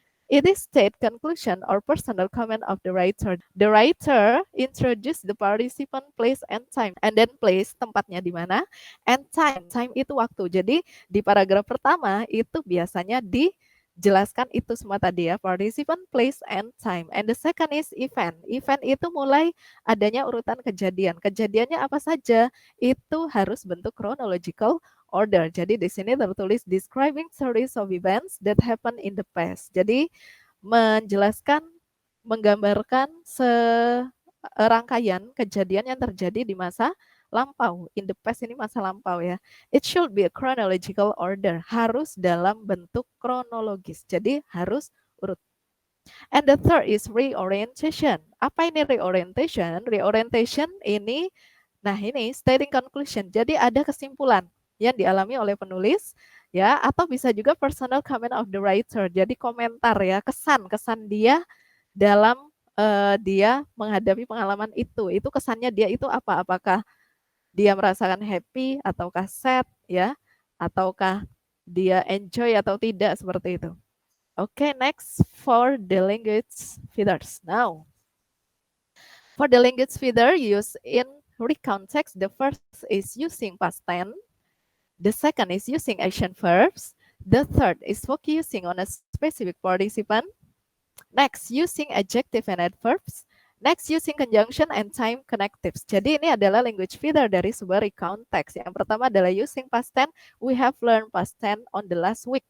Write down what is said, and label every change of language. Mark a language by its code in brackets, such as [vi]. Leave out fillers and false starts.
[en] It is state conclusion or personal comment of the writer. The writer introduce the participant, place, and time. And then place, [id] tempatnya di mana, [en] and time. Time [id] itu waktu. Jadi di paragraf pertama itu biasanya dijelaskan itu semua tadi ya. [en] Participant, place, and time. And the second is event. [id] Event itu mulai adanya urutan kejadian. Kejadiannya apa saja? Itu harus bentuk chronological order. Jadi di sini tertulis [en] describing series of events that happen in the past. [id] Jadi menjelaskan, menggambarkan serangkaian kejadian yang terjadi di masa lampau. [en] In the past [id] ini masa lampau ya. [en] It should be a chronological order. [id] Harus dalam bentuk kronologis. Jadi harus urut. [en] And the third is reorientation. [id] Apa ini reorientation? Reorientation ini, nah ini [en] stating conclusion. [id] Jadi ada kesimpulan yang dialami oleh penulis ya, atau bisa juga [en] personal comment of the writer. [id] Jadi komentar ya, kesan dia dalam dia menghadapi pengalaman itu. Itu kesannya dia itu apa? Apakah dia merasakan happy ataukah sad ya, ataukah dia enjoy atau tidak, seperti itu. [en] Okay, next for the language feeders. Now, for the language feeder used in recount text, the first is using past tense. The second is using action verbs. The third is focusing on a specific participant. Next, using adjective and adverbs. Next, using conjunction and time connectives. [id] Jadi ini adalah language feeder dari sebuah recount text. Yang pertama adalah [en] using past tense. We have learned past tense on the last week.